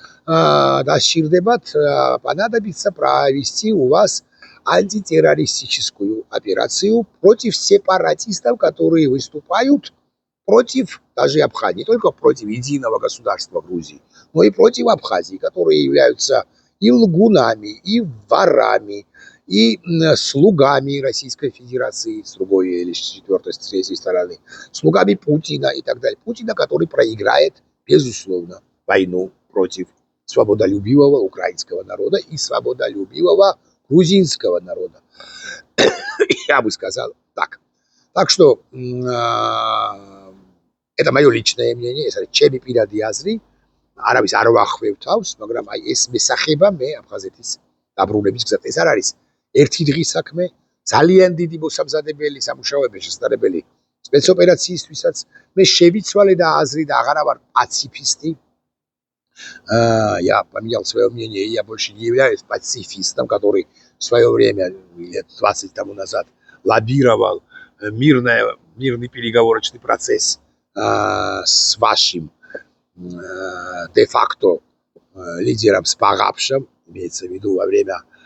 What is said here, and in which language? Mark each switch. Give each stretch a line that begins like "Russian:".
Georgian: dasჭირდებათ
Russian: понадобится провести у вас антитеррористическую операцию против сепаратистов, которые выступают против даже Абхазии, не только против единого государства Грузии, но и против Абхазии, которые являются и лгунами, и ворами, и слугами Российской Федерации, с другой или с четвертой, с третьей стороны, слугами Путина и так далее. Путина, который проиграет, безусловно, войну против свободолюбивого украинского народа и свободолюбивого грузинского народа. Я бы сказал так. Так что это мое личное мнение, это
Georgian: ჩემი პირადი აზრი, არავის არ ვახვევ თავს, მაგრამ აი ეს მესახება მე აფხაზეთის დაბრუნების გზად. ეს არ არის ერთი დღის საქმე, ძალიან დიდი მოსამზადებელი სამუშაოები შესაძლებელი სპეცოპერაციისთვისაც. მე შევიცვალე და აზრი და აღარა ვარ пацифисты.
Russian: Я поменял свое мнение, я больше не являюсь пацифистом, который в свое время, лет 20 тому назад, лоббировал мирный переговорочный процесс с вашим де-факто лидером Спагапшем, имеется в виду во время